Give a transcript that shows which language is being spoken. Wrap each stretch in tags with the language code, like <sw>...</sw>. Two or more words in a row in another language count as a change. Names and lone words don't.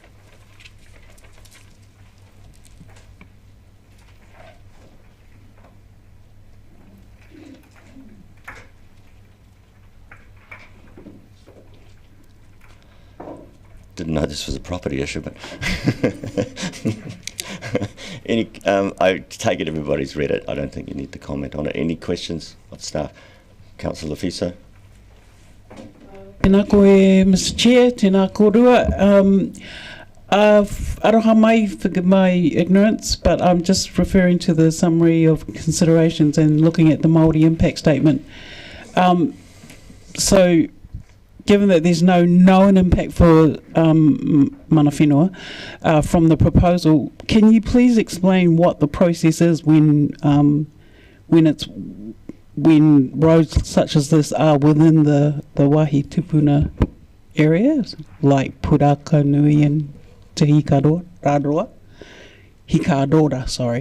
<en>Didn't know this was a property issue, but I take it everybody's read it. I don't think you need to comment on it. Any questions of staff? Councillor Lafiso.</en> <mi>Tēnā koe,</mi> <en>Mr Chair,</en> <mi>tēnā kōrua. Aroha mai,</mi> <en>forgive my ignorance, but I'm just referring to the summary of considerations and looking at the Māori impact statement. So, given that there's no known impact for</en> <mi>mana whenua</mi> <en>from the proposal, can you please explain what the process is when roads such as this are within the</en> <mi>Wāhi Tupuna</mi> <en>areas, like Puraka Nui and Te Hikadora, sorry.</en>